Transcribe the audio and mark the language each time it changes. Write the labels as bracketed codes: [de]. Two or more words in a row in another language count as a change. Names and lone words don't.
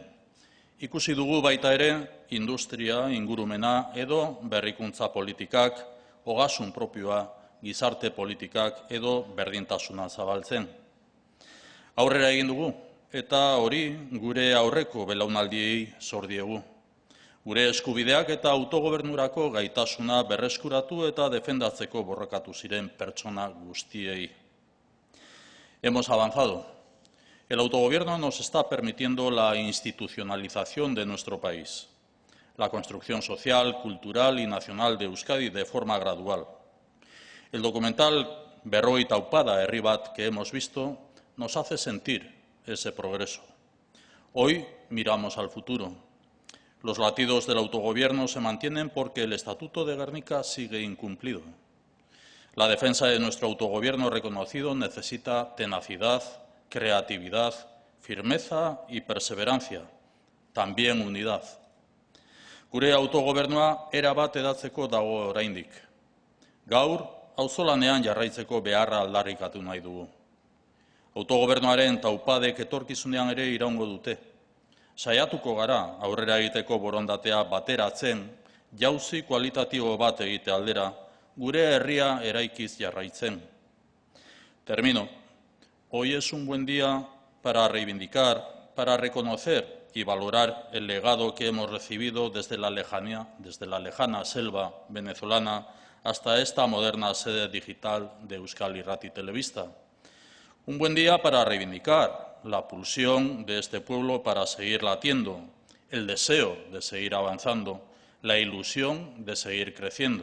[eu] Ikusi dugu baita ere industria, ingurumena edo berrikuntza politikak, ogasun propioa, gizarte politikak edo berdintasuna zabaltzen. Aurrera egin dugu, eta hori gure aurreko belaunaldiei zor diegu. Gure eskubideak eta autogobernurako gaitasuna berreskuratu eta defendatzeko borrokatu ziren pertsona guztiei. [es] Hemos avanzado. El autogobierno nos está permitiendo la institucionalización de nuestro país, la construcción social, cultural y nacional de Euskadi de forma gradual. El documental Berroi Taupada herri bat que hemos visto nos hace sentir ese progreso. Hoy miramos al futuro. Los latidos del autogobierno se mantienen porque el Estatuto de Gernika sigue incumplido. La defensa de nuestro autogobierno reconocido necesita tenacidad, creatividad, firmeza y perseverancia, también unidad. [eu] Gure autogobernua erabat edatzeko dago oraindik. Gaur, auzolanean jarraitzeko beharra aldarrikatu nahi dugu. Autogobernuaren taupadek etorkizunean ere iraungo dute. Saiatuko gara aurrera egiteko borondatea bateratzen, jauzi kualitatibo bat egite aldera, gure herria eraikiz jarraitzen. [es] Termino. Hoy es un buen día para reivindicar, para reconocer y valorar el legado que hemos recibido desde la lejana selva venezolana hasta esta moderna sede digital de Euskal Irrati Telebista. Un buen día para reivindicar la pulsión de este pueblo para seguir latiendo, el deseo de seguir avanzando, la ilusión de seguir creciendo.